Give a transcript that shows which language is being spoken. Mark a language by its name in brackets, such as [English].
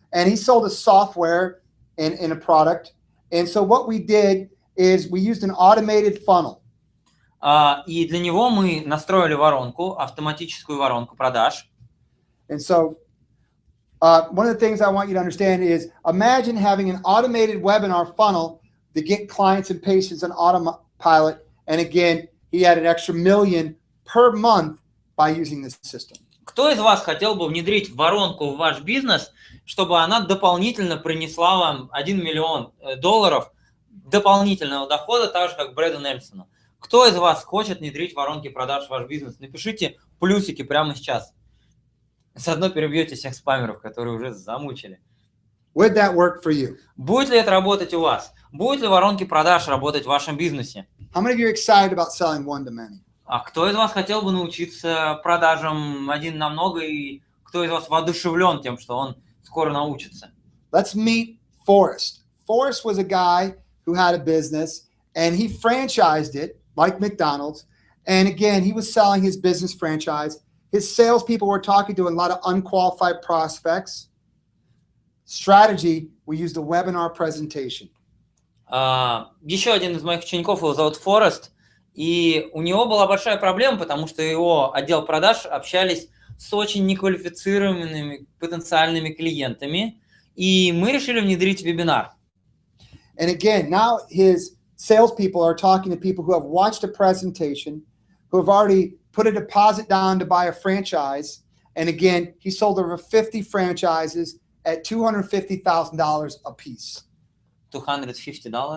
[English] And he sold a software in a product. And so what we did is we used an automated funnel. [Russian] И для него мы настроили воронку, автоматическую воронку продаж. [English] And so one of the things I want you to understand is imagine having an automated webinar funnel to get clients and patients on autopilot. And again, he had an extra $1 million per month by using this system. [Russian] Кто из вас хотел бы внедрить воронку в ваш бизнес, чтобы она дополнительно принесла вам $1 миллион дополнительного дохода, так же, как Брэду Нельсону? Кто из вас хочет внедрить воронки продаж в ваш бизнес? Напишите плюсики прямо сейчас. Заодно перебьете всех спамеров, которые уже замучили. [English] Would that work for you? [Russian] Будет ли это работать у вас? Будут ли воронки продаж работать в вашем бизнесе? [English] How many of you are excited about selling one-to-many? [Russian] А кто из вас хотел бы научиться продажам один на много, и кто из вас воодушевлен тем, что он скоро научится? [English] Let's meet Forrest. Forrest was a guy who had a business, and he franchised it, like McDonald's. And again, he was selling his business franchise. His salespeople were talking to a lot of unqualified prospects. Strategy, we used a webinar presentation. [Russian] Еще один из моих учеников, его зовут Форест, и у него была большая проблема, потому что его отдел продаж общались с очень неквалифицированными потенциальными клиентами, и мы решили внедрить вебинар. [English] And again, now his salespeople are talking to people who have watched a presentation, who have already put a deposit down to buy a franchise. And again, he sold over 50 franchises at $250,000 a piece. $250?